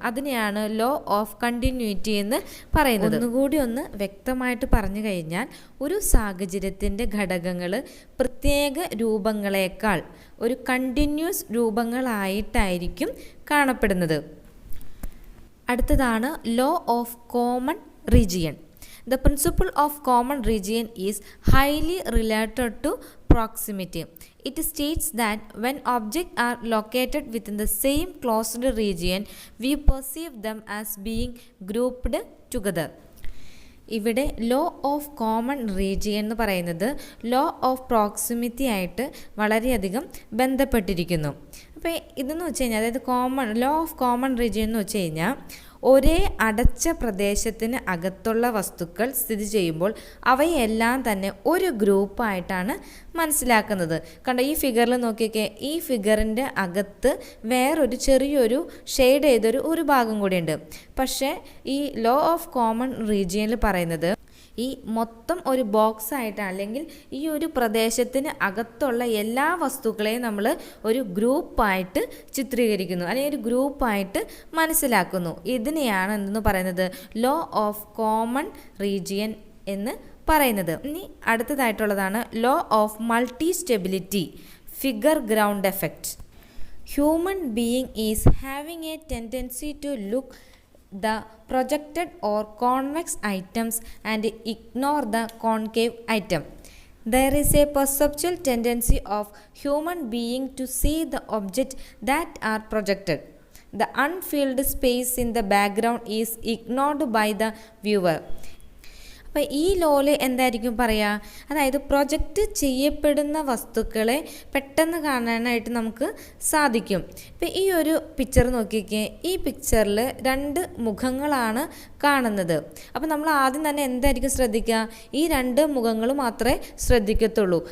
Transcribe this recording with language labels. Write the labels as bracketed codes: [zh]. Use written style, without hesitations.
[ml] അതിനെയാണ് law of continuity എന്ന് പറയുന്നത്. ഒന്നുകൂടി ഒന്ന് വ്യക്തമായിട്ട് പറഞ്ഞു കഴിഞ്ഞാൽ, ഒരു സാഹചര്യത്തിൻ്റെ ഘടകങ്ങൾ പ്രത്യേക രൂപങ്ങളേക്കാൾ ഒരു കണ്ടിന്യൂസ് രൂപങ്ങളായിട്ടായിരിക്കും കാണപ്പെടുന്നത്. അടുത്തതാണ് law of common region. [en] The principle of common region is highly related to proximity. It states that when objects are located within the same closed region, we perceive them as being grouped together. [ml] ഇവിടെ law of common region എന്ന് പറയുന്നത് law of proximity ആയിട്ട് വളരെയധികം ബന്ധപ്പെട്ടിരിക്കുന്നു. അപ്പോൾ ഇതെന്ന് വെച്ച് കഴിഞ്ഞാൽ, അതായത് ലോ ഓഫ് കോമൺ റീജിയൻ എന്ന് വെച്ച് കഴിഞ്ഞാൽ, ഒരേ അടച്ച പ്രദേശത്തിന് അകത്തുള്ള വസ്തുക്കൾ സ്ഥിതി ചെയ്യുമ്പോൾ അവയെല്ലാം തന്നെ ഒരു ഗ്രൂപ്പായിട്ടാണ് മനസ്സിലാക്കുന്നത്. കണ്ടോ, ഈ ഫിഗറിൽ നോക്കിയൊക്കെ, ഈ ഫിഗറിൻ്റെ അകത്ത് വേറൊരു ചെറിയൊരു ഷെയ്ഡ് ചെയ്തൊരു ഒരു ഭാഗം കൂടിയുണ്ട്. പക്ഷേ ഈ ലോ ഓഫ് കോമൺ റീജിയനിൽ പറയുന്നത് ഈ മൊത്തം ഒരു ബോക്സ് ആയിട്ട്, അല്ലെങ്കിൽ ഈ ഒരു പ്രദേശത്തിന് അകത്തുള്ള എല്ലാ വസ്തുക്കളെയും നമ്മൾ ഒരു ഗ്രൂപ്പായിട്ട് ചിത്രീകരിക്കുന്നു, അല്ലെങ്കിൽ ഒരു ഗ്രൂപ്പായിട്ട് മനസ്സിലാക്കുന്നു. ഇതിനെയാണ് എന്തെന്ന് പറയുന്നത് ലോ ഓഫ് കോമൺ റീജിയൻ എന്ന് പറയുന്നത്. ഇനി അടുത്തതായിട്ടുള്ളതാണ് law of multi stability figure ground effect. [en] Human being is having a tendency to look the projected or convex items and ignore the concave item. There is a perceptual tendency of human being to see the objects that are projected. The unfilled space in the background is ignored by the viewer. [ml] അപ്പോൾ ഈ ലോയിൽ എന്തായിരിക്കും പറയുക, അതായത് project ചെയ്യപ്പെടുന്ന വസ്തുക്കളെ പെട്ടെന്ന് കാണാനായിട്ട് നമുക്ക് സാധിക്കും. ഇപ്പോൾ ഈ ഒരു പിക്ചർ നോക്കിക്കേ, ഈ പിക്ചറിൽ 2 മുഖങ്ങളാണ് കാണുന്നത്. അപ്പോൾ നമ്മൾ ആദ്യം തന്നെ എന്തായിരിക്കും ശ്രദ്ധിക്കുക, ഈ 2 മുഖങ്ങൾ മാത്രമേ ശ്രദ്ധിക്കത്തുള്ളൂ.